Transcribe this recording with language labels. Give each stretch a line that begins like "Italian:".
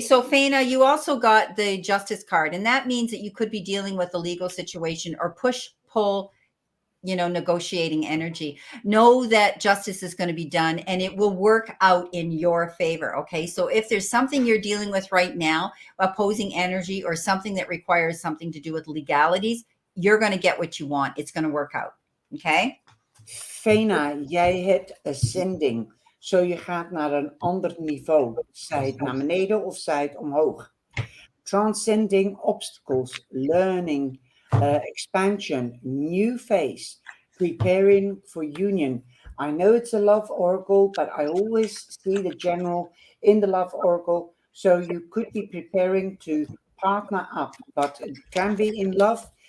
English: So Faina, you also got the Justice card, and that means that you could be dealing with a legal situation or push-pull, negotiating energy. Know that justice is going to be done and it will work out in your favor. Okay. So if there's something you're dealing with right now, opposing energy or something that requires something to do with legalities, you're going to get what you want. It's going to work out. Okay.
Dutch: Faina, jij hebt ascending.
English: So
Dutch: je gaat naar een ander niveau. Zij het naar beneden of zij het omhoog.
English: Transcending obstacles, learning, expansion, new phase, preparing for union. I know it's a love oracle, but I always see the general in the love oracle. So you could be preparing to partner up, but it can be in love.